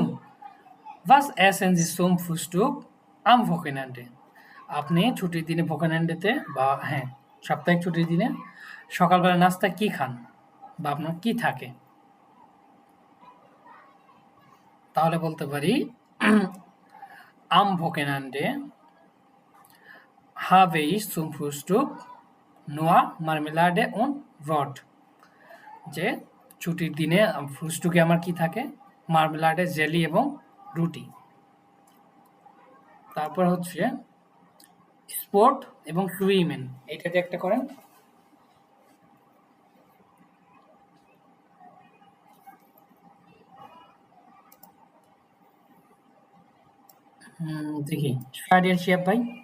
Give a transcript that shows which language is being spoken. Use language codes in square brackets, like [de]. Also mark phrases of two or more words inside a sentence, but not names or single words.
[de] Was essen Sie zum Frühstück am Wochenende. [bn] আপনি ছুটির দিনে ভোকেনান্ডেতে বা হ্যাঁ, সাপ্তাহিক ছুটির দিনে সকালবেলা নাস্তায় কি খান বা আপনার কি থাকে? তাহলে বলতে পারি [de] am Wochenende habe ich zum Frühstück nur Marmelade und Brot। [bn] যে ছুটির দিনে ফ্রুস্টুকে আমার কি থাকে, মার্মেলাডে, জেলি এবং রুটি। তারপর হচ্ছে স্পোর্ট এবং সুইমেন, এটাতে একটা করেন। দেখি, শাহরিয়ার শিয়াব ভাই।